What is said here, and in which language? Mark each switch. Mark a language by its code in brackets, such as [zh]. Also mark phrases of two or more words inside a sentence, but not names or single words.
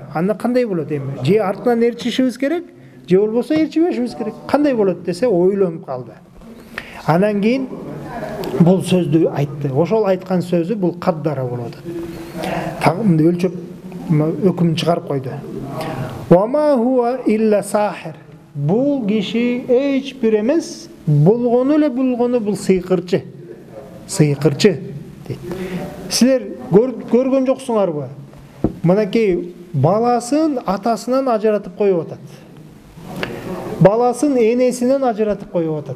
[ky] Анда кандай болот эми? Же артынан ээрчишибиз керек, же болбосо ээрчибешибиз керек. Кандай болот десе, ойлонуп калды. Анан кийин бул сөздү айтты. Ошол айткан сөзү бул каддара болот. Тагымды өлчөп өкүм чыгарып койду. [ar] "وما هو إلا ساحر", [ky] бул киши эч бир эмес, болгону бул сыйкырчы. Сыйкырчы дейт. Силер көргөн жоксуңарбы? Мынакей баласын атасынан ажыратып коюп атат. Баласын энесинен ажыратып коюп атат.